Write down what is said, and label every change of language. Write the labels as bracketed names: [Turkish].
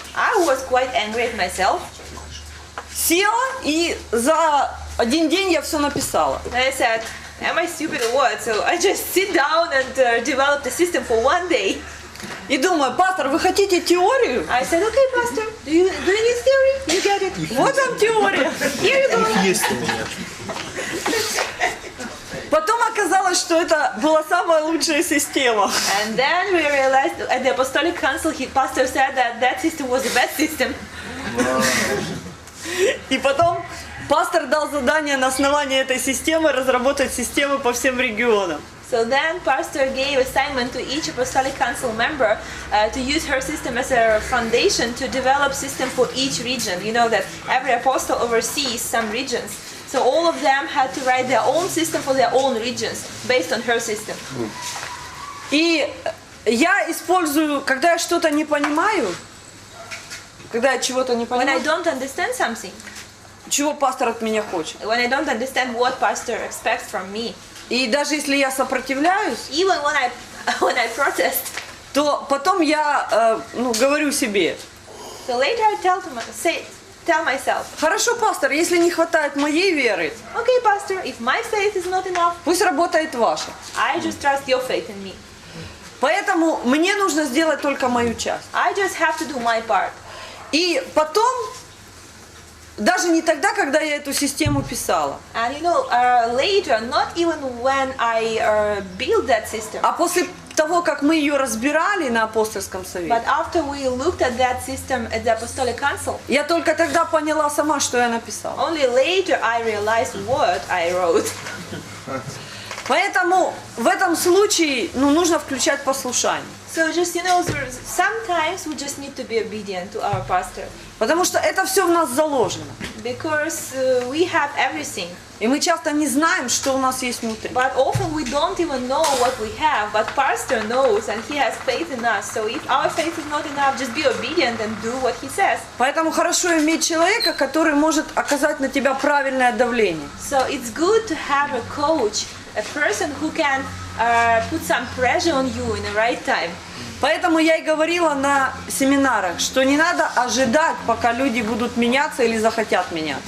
[English] I was quite angry at myself. [Russian] Села и за один день я все написала. [English] And I said, am I stupid or what? So I just sit down and developed a system for one day. [Russian] И думаю, пастор, вы хотите теорию? [English] I said, okay, pastor, do you need theory? You get it. [Russian] Вот вам теория. [English] Here you go. [Russian] Есть у меня. Потом оказалось, что это была самая лучшая система. [English] And then we realized at the Apostolic Council, pastor said that system was the best system. [Russian] И потом пастор дал задание на основании этой системы разработать системы по всем регионам. [English] So then pastor gave assignment to each Apostolic Council member to use her system as a foundation to develop system for each region. You know that every apostle oversees some regions. So all of them had to write their own system for their own regions based on her system. [Russian] И я использую, когда я что-то не понимаю, когда я чего-то не [English] When I [Russian] понимаю, [English] don't understand something, [Russian] чего пастор от меня хочет. [English] when I don't understand what pastor expects from me, [Russian] И даже если я сопротивляюсь, [English] even when I protest, [Russian] то потом я говорю себе, [English] so later I tell myself, [Russian] хорошо, пастор, если не хватает моей веры, [English] okay, pastor, if my faith is not enough, [Russian] пусть работает ваша. [English] I just trust your faith in me. [Russian] Поэтому мне нужно сделать только мою часть. [English] I just have to do my part. [Russian] И потом, даже не тогда, когда я эту систему писала, [English] And you know, later, not even when I built that system, [Russian] а после того, как мы ее разбирали на апостольском совете, [English] but after we looked at that system at the Apostolic Council, [Russian] я только тогда поняла сама, что я написала. [English] only later I realized what I wrote. [Russian] Поэтому в этом случае нужно включать послушание. [English] So just, you know, sometimes we just need to be obedient to our pastor. [Russian] Потому что это все в нас заложено. [English] Because we have everything. [Russian] И мы часто не знаем, что у нас есть внутри. [English] But often we don't even know what we have, but pastor knows and he has faith in us. So if our faith is not enough, just be obedient and do what he says. [Russian] Поэтому хорошо иметь человека, который может оказать на тебя правильное давление. [English] So it's good to have a coach, a person who can put some pressure on you in the right time. [Russian] Поэтому я и говорила на семинарах, что не надо ожидать, пока люди будут меняться или захотят меняться.